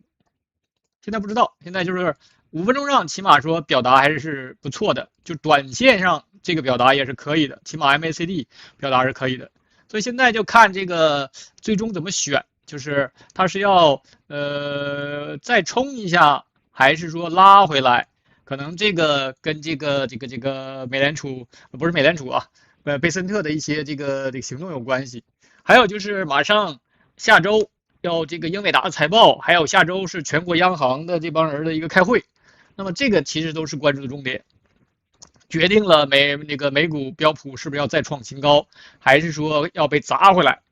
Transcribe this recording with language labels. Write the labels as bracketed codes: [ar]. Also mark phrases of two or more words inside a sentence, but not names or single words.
[zh] 現在不知道，现在就是5分鐘上起碼說表達還是不錯的，就短線上這個表達也是可以的，起碼 MACD 表達是可以的。所以現在就看這個最終怎麼選。就是它是要再衝一下，還是說拉回來？可能這個跟這個美聯儲不是美聯儲啊，貝森特的一些這個行動有關係。還有就是馬上下周要這個英偉達的財報，還有下周是全國央行的這幫人的一個開會。那麼這個其實都是關注的重點，決定了美股標普是不是要再創新高，還是說要被砸回來？